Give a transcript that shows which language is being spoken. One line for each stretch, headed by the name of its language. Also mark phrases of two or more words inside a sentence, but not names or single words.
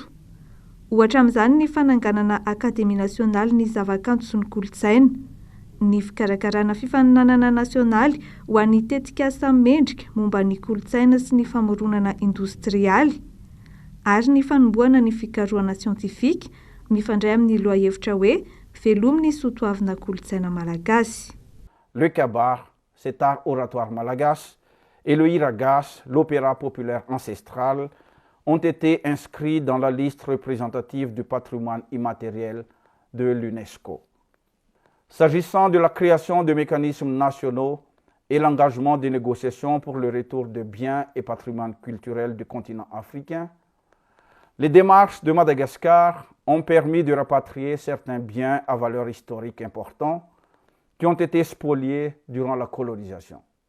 Malagasy: Ohatra amin'izany ny fananganana Akademia Nasionaly ny zavakanto sy ny kolotsaina, ny fikarakarana fifaninanana nasionaly ho an'ny tetikasa mendrika momba ny kolotsaina sy ny famoronana industrialy, ary ny fanomboana ny fikarohana siantifika mifandray amin'ny lohahevitra hoe velominy soatoavina kolotsaina malagasy.
French: Le kabar, cet art oratoire malagasy, et le hiragas, l'opéra populaire ancestral, ont été inscrits dans la liste représentative du patrimoine immatériel de l'UNESCO. S'agissant de la création de mécanismes nationaux et l'engagement des négociations pour le retour de biens et patrimoine culturel du continent africain, les démarches de Madagascar ont permis de rapatrier certains biens à valeur historique importante qui ont été spoliés durant la colonisation.